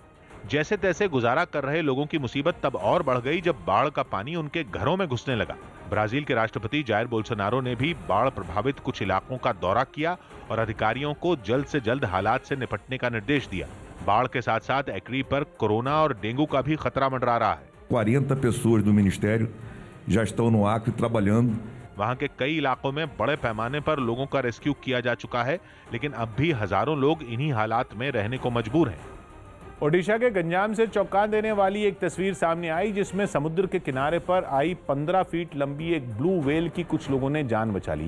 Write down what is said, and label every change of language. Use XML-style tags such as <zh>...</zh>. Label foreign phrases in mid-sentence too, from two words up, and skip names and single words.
<hi>जैसे तैसे गुजारा कर रहे लोगों की मुसीबत तब और बढ़ गई जब बाढ़ का पानी उनके घरों में घुसने लगा। ब्राजील के राष्ट्रपति जायर बोल्सोनारो ने भी बाढ़ प्रभावित कुछ इलाकों का दौरा किया और अधिकारियों को जल्द से जल्द हालात से निपटने का निर्देश दिया। बाढ़ के साथ साथ एक्री पर कोरोना और डेंगू का भी खतरा मंडरा रहा है।</hi> <pt>40 pessoas do Ministério já estão no Acre trabalhando।</pt> <hi>वहां के कई इलाकों में बड़े पैमाने पर लोगों का रेस्क्यू किया जा चुका है, लेकिन अब भी हजारों लोग इन्हीं हालात में रहने को मजबूर हैं। ओडिशा के गंजाम से चौंका देने वाली एक तस्वीर सामने आई, जिसमें समुद्र के किनारे पर आई 15 फीट लंबी एक</hi> <en>blue whale</en> <hi>की कुछ लोगों ने जान बचा ली।</hi>